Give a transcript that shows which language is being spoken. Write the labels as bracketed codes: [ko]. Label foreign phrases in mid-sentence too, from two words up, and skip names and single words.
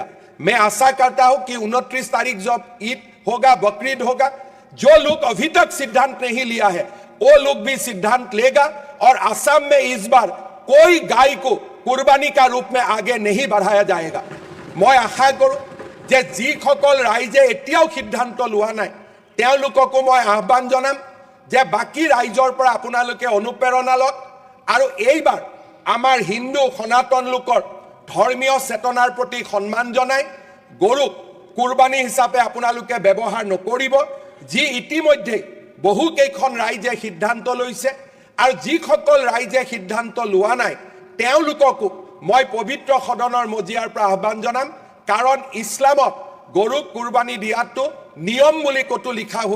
[hi] मैं आशा करता हूं कि 29 तारीख जब ईद होगा, बकरीद होगा, जो लोग अभी तक सिद्धांत नहीं लिया है वो लोग भी सिद्धांत लेगा और असम में इस बार कोई गाय को कुर्बानी का रूप में आगे नहीं बढ़ाया जाएगा। मैं आशा करूं [as] যে যিসকল ৰাইজে এতিয়াও সিদ্ধান্ত লোৱা নাই তেওঁলোককো মই আহ্বান জনাম যে বাকী ৰাইজৰ পৰা আপোনালোকে অনুপ্ৰেৰণা লওক আৰু এইবাৰ আমাৰ হিন্দু সনাতন লোকৰ ধৰ্মীয় চেতনাৰ প্ৰতি সন্মান জনাই গৰুক কুৰবানী হিচাপে আপোনালোকে ব্যৱহাৰ নকৰিব যি ইতিমধ্যে বহুকেইখন ৰাইজে সিদ্ধান্ত লৈছে আৰু যিসকল ৰাইজে সিদ্ধান্ত লোৱা নাই তেওঁলোককো মই পবিত্ৰ সদনৰ মজিয়াৰ পৰা আহ্বান জনাম কাৰণ ইছলামত গৰুক কুৰবানী দিয়াটো নিয়ম বুলি কতো লিখা হোৱা